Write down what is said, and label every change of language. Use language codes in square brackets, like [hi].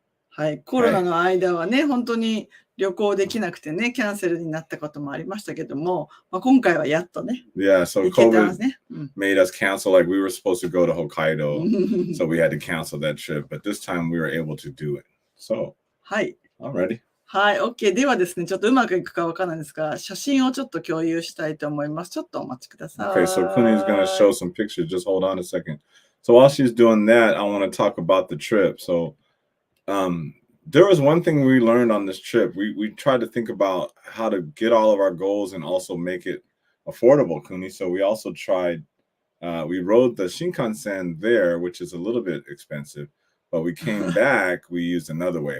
[ja] はい、コロナの間はね、本当に旅行できなくてね、キャンセルになったこともありましたけども、今回はやっとね。 [en] Yeah, so COVID made us cancel, like we were supposed to go to Hokkaido, so we had to cancel that trip, but this time we were able to do it. So, [ja] はい。 [en] I'm ready. [ja] はい、OK。ではですね、ちょっとうまくいくかわからないんですが、写真をちょっと共有したいと思います。ちょっとお待ちください。 [en] Okay, so Kuni is going to show some pictures. Just hold on a second. So while she's doing that, I want to talk about the trip. So, there was one thing we learned on this trip. We tried to think about how to get all of our goals and also make it affordable, Kuni. So we also tried, we rode the Shinkansen there, which is a little bit expensive, but we came back, we used another way.